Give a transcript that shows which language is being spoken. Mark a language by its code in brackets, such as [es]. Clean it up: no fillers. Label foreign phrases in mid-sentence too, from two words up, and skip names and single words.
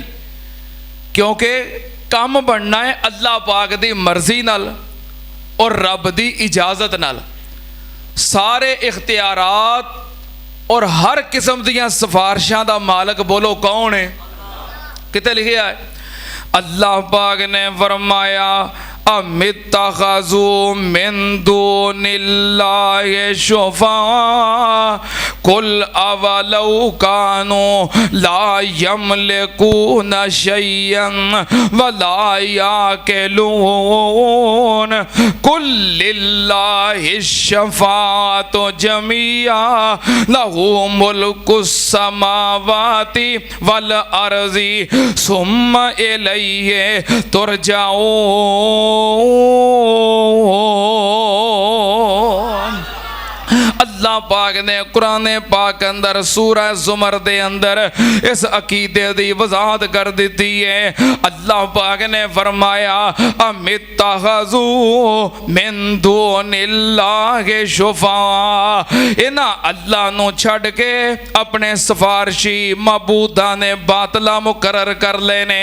[pa] کیونکہ کم بننا ہے اللہ پاک دی مرضی نال اور رب دی اجازت نال. سارے اختیارات اور ہر قسم دیاں سفارشاں دا مالک بولو کون ہے? کتے لکھیا ہے؟ اللہ پاک نے فرمایا [ar] أم اتخذوا من دون الله شفعاء قل أولو كانوا لا يملكون شيئا ولا يعقلون قل لله الشفاعة جميعا له ملك السماوات والأرض ثم إليه ترجعون. [pa] اللہ پاک نے قرآن پاک اندر سورہ زمر دے اندر اس عقیدے دی وضاحت کر دی ہے. اللہ پاک نے فرمایا [ar] أم اتخذوا من دون الله شفعاء, [pa] انہاں اللہ نوں چھڈ کے اپنے سفارشی معبوداں نے باطلہ مقرر کر لینے.